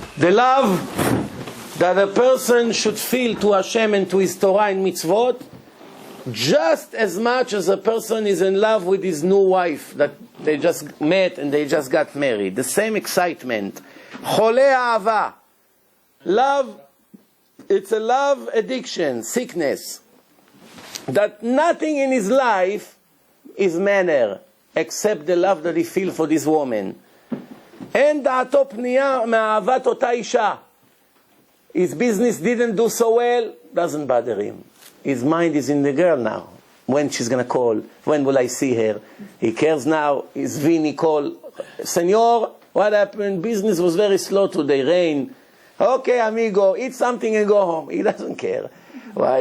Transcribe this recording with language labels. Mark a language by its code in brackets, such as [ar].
[en] The love that a person should feel to Hashem and to his Torah and mitzvot, just as much as a person is in love with his new wife that they just met and they just got married. The same excitement. Cholei ahava. Love, it's a love addiction, sickness. That nothing in his life is manner except the love that he feels for this woman. [he] אין דעתו פנייה מאהבת אותה אישה. [en] His business didn't do so well, doesn't bother him. His mind is in the girl now. When she's going to call, when will I see her? He cares now. His Vinny call, Senor, what happened? Business was very slow today, rain. Okay, amigo, eat something and go home. He doesn't care. Why?